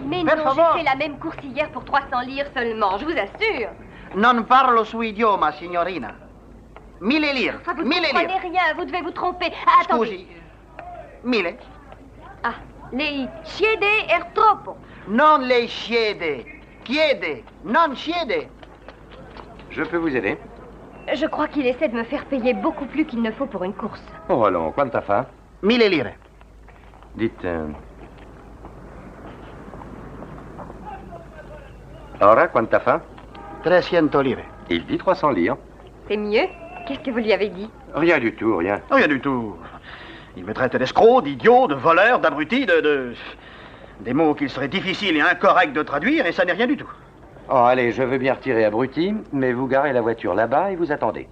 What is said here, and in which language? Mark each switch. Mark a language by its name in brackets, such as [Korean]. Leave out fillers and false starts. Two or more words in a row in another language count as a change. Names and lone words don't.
[French] Mais [Italian] per [French] non, [Italian] favore. [French] j'ai fait la même course hier pour 300 lire seulement, je vous assure. [Italian] Non parlo suo idioma, signorina. 1000 lire. [French] Enfin, vous ne [Italian] 1000 [French] comprenez [Italian] lire. [French] rien, vous devez vous tromper. Ah, attendez. [Italian] Scusi. 1000. Ah, lei chiede er troppo. Non lei chiede. Chiede. Non chiede. [French] Je peux vous aider? Je crois qu'il essaie de me faire payer beaucoup plus qu'il ne faut pour une course. Oh, allons, [Italian] quanta fa? 1000 lire. [French] Dites... [Italian] Ora, quanta fa? 300 lire. [French] Il dit 300 lire. C'est mieux? Qu'est-ce que vous lui avez dit? Rien du tout, rien. Rien du tout. Il me traite d'escroc, d'idiot, de voleur, d'abruti, des mots qu'il serait difficile et incorrect de traduire, et ça n'est rien du tout. Oh, allez, je veux bien retirer abruti, mais vous garez la voiture là-bas et vous attendez.